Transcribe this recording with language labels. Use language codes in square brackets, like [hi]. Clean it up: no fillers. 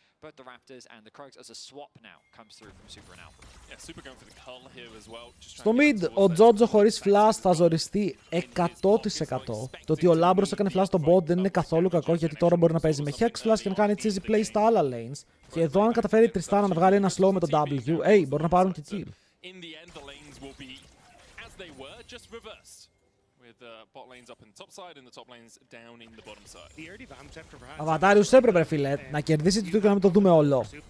[en] Both the Raptors and the Crocs as a swap now comes through from Super and Alpha. Yeah, Super going for the cull here as well. [el] Στο mid, ο Τζότζο χωρίς flash θα ζοριστεί 100%. Το ότι ο Λάμπρος έκανε flash στο bot δεν είναι καθόλου κακό, γιατί τώρα μπορεί να παίζει με hex flash και να κάνει cheesy play στα άλλα lanes. Και εδώ αν καταφέρει η Τριστάνα να βγάλει ένα slow με το W, μπορεί να πάρουν και kill. [en] In the end, the lanes will be as they were, just reversed. With bot lanes up in the top side and the top lanes down in the bottom side. [el] Αβατάριους έπρεπε, φίλε, να κερδίσει το και να μην το δούμε όλο.